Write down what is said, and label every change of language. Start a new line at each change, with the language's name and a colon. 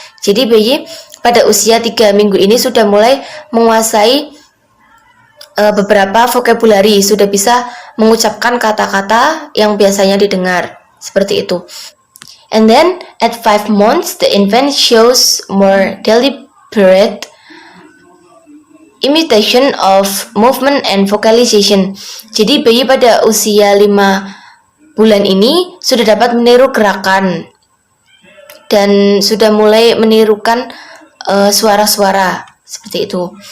Indonesian: Jadi bayi pada usia 3 minggu ini sudah mulai menguasai beberapa vocabulary, sudah bisa mengucapkan kata-kata yang biasanya didengar, seperti itu.
English: And then at 5 months, the infant shows more deliberate imitation of movement and vocalization.
Indonesian: Jadi bayi pada usia 5 bulan ini sudah dapat meniru gerakan dan sudah mulai menirukan suara-suara seperti itu.